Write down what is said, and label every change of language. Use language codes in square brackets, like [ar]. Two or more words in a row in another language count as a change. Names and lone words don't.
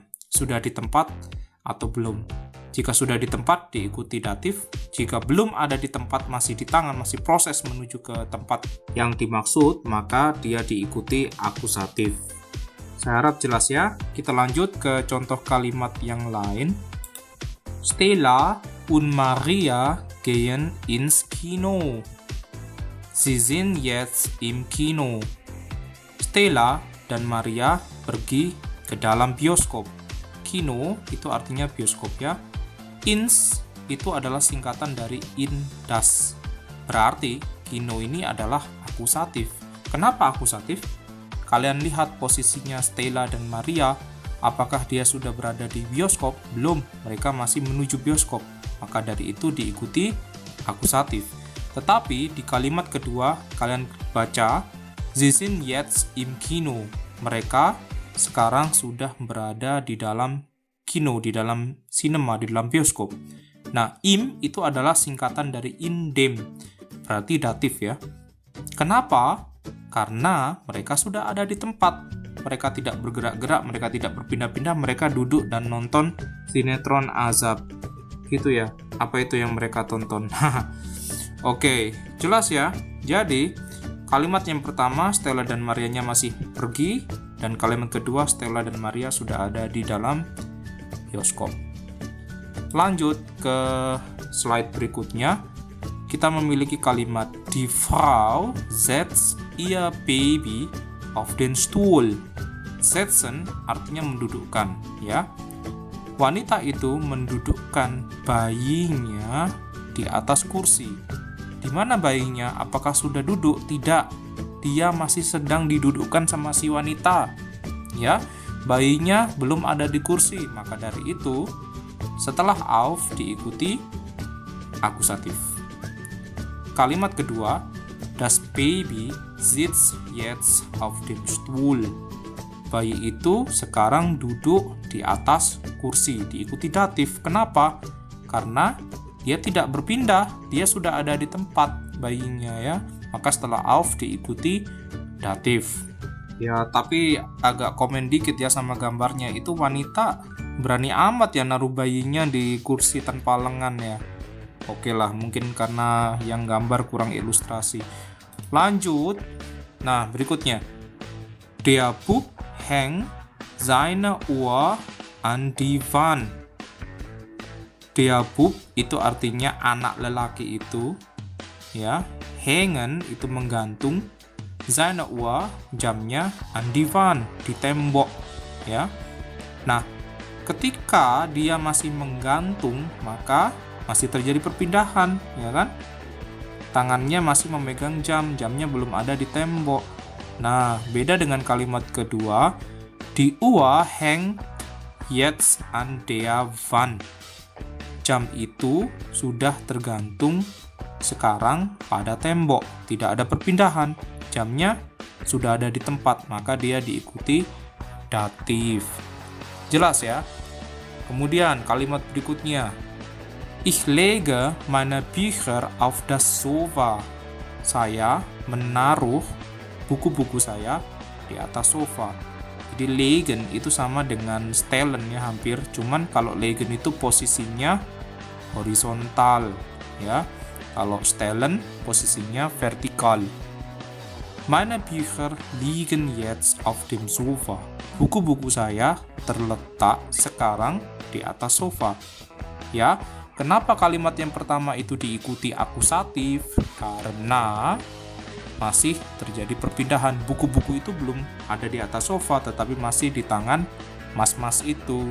[id] Sudah di tempat atau belum. Jika sudah di tempat, diikuti datif. Jika belum ada di tempat, masih di tangan, masih proses menuju ke tempat yang dimaksud, maka dia diikuti akusatif. Saya harap jelas ya. Kita lanjut ke contoh kalimat yang lain. [de] Stella und Maria gehen ins Kino. Sie sind jetzt im Kino. [id] Stella dan Maria pergi ke dalam bioskop. Kino itu artinya bioskop ya. Ins itu adalah singkatan dari [de] in das. [id] Berarti Kino ini adalah akusatif. Kenapa akusatif? Kalian lihat posisinya Stella dan Maria. Apakah dia sudah berada di bioskop? Belum, mereka masih menuju bioskop. Maka dari itu diikuti akusatif. Tetapi di kalimat kedua kalian baca [de] Sie sind jetzt im Kino. [id] Mereka sekarang sudah berada di dalam kino, di dalam sinema, di dalam bioskop. Nah, im itu adalah singkatan dari [de] in dem. [id] Berarti datif ya. Kenapa? Karena mereka sudah ada di tempat. Mereka tidak bergerak-gerak, mereka tidak berpindah-pindah, mereka duduk dan nonton sinetron azab. Gitu ya. Apa itu yang mereka tonton? Oke, jelas ya. Jadi, kalimat yang pertama Stella dan Marianya masih pergi, dan kalimat kedua Stella dan Maria sudah ada di dalam bioskop. Lanjut ke slide berikutnya. Kita memiliki kalimat [de] Die Frau setzt ihr Baby auf den Stuhl. [id] Setzen artinya mendudukkan, ya. Wanita itu mendudukkan bayinya di atas kursi. Di mana bayinya? Apakah sudah duduk? Tidak. Dia masih sedang didudukkan sama si wanita. Ya, bayinya belum ada di kursi. Maka dari itu, setelah auf diikuti akusatif. Kalimat kedua, [de] das Baby sitzt jetzt auf dem Stuhl. [id] Bayi itu sekarang duduk di atas kursi, diikuti datif. Kenapa? Karena dia tidak berpindah, dia sudah ada di tempat bayinya ya. Maka setelah auf diikuti datif. Ya, tapi agak komen dikit ya sama gambarnya. Itu wanita berani amat ya naruh bayinya di kursi tanpa lengan ya. Oke lah, mungkin karena yang gambar kurang ilustrasi. Lanjut. Nah, berikutnya. [de] Der Bub hängt seine Uhr an die Wand. Der Bub [id] itu artinya anak lelaki itu, ya. Hängen itu menggantung, [de] seine Uhr jamnya an die Wand, [id] di tembok, ya. Nah, ketika dia masih menggantung, maka masih terjadi perpindahan, ya kan? Tangannya masih memegang jam, jamnya belum ada di tembok. Nah, beda dengan kalimat kedua, [de] die Uhr hängt jetzt an der Wand. [id] Jam itu sudah tergantung sekarang pada tembok, tidak ada perpindahan. Jamnya sudah ada di tempat, maka dia diikuti datif. Jelas ya? Kemudian kalimat berikutnya, [de] ich lege meine Bücher auf das Sofa. [id] Saya menaruh buku-buku saya di atas sofa. Jadi legen itu sama dengan stellen ya hampir. Cuman kalau legen itu posisinya horizontal ya. Kalau stellen posisinya vertikal. [de] Meine Bücher liegen jetzt auf dem Sofa. [id] Buku-buku saya terletak sekarang di atas sofa. Ya. Kenapa kalimat yang pertama itu diikuti akusatif? Karena masih terjadi perpindahan. Buku-buku itu belum ada di atas sofa, tetapi masih di tangan mas-mas itu.